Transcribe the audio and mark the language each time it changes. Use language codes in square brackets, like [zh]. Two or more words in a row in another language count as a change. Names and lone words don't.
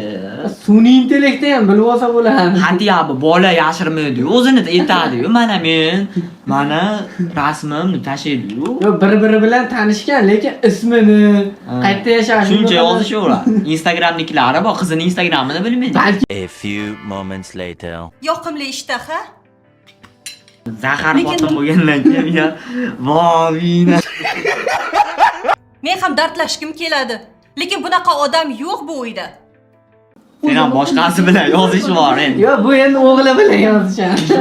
[uz] Sun'iy intellektda ham bilib olsa bo'ladi. Hatto bola yashirmaydi, o'zini aytadi-yu, mana rasmimni tashlaydi-yu. Bir-biri bilan tanishgan, lekin ismini, qayerda yashashini shuncha yozishaveradi. Instagramnikilari bor, qizining Instagramini bilmaydi. [en] A few moments later. [uz] Yoqimli ishtaha. Zahar xotin bo'lgandan keyin voyina. Men ham dardlashkim keladi, lekin bunaqa odam yo'q bu uyda. Sen ham boshqasi bilan yozish bor endi. Yo'q, bu endi o'g'li bilan yozishadi.